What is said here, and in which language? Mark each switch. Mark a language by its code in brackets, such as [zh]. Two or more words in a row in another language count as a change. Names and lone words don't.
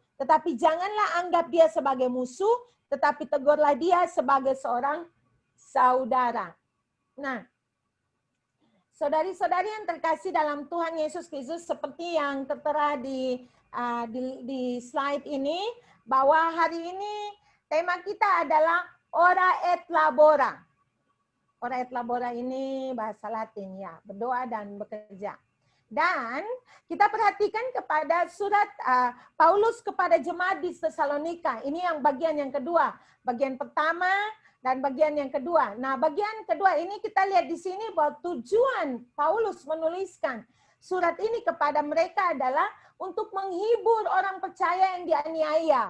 [id] Tetapi janganlah anggap dia sebagai musuh, tetapi tegurlah dia sebagai seorang saudara. Nah, saudari-saudari yang terkasih dalam Tuhan Yesus Kristus, seperti yang tertera di slide ini, bahwa hari ini tema kita adalah [la] ora et labora. Ora et labora [id] ini bahasa Latin ya, berdoa dan bekerja. Dan kita perhatikan kepada surat Paulus kepada jemaat di Tesalonika. Ini yang bagian yang kedua. Bagian pertama dan bagian yang kedua. Nah, bagian kedua ini kita lihat di sini bahwa tujuan Paulus menuliskan surat ini kepada mereka adalah untuk menghibur orang percaya yang dianiaya.